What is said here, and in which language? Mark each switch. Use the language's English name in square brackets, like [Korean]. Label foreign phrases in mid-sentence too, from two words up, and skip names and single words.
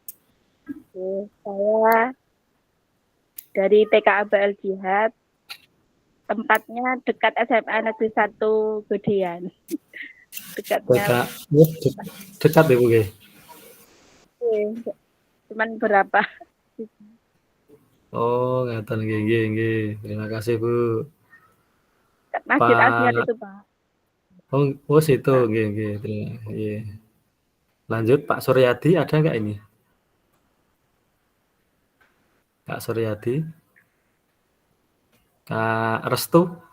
[Indonesian] Saya dari TKA BL Jihad. Tempatnya dekat SMA Negeri 1 Gedean. Dekatnya. Dekat ya Bu ya? Cuman berapa? [Javanese] Oh, ngeten nggih. [Indonesian] Terima kasih Bu. Masjid Asyiat itu Pak. Oh situ, nggih. Lanjut Pak Suryadi, ada nggak ini? Kak Suryadi, Kak Restu,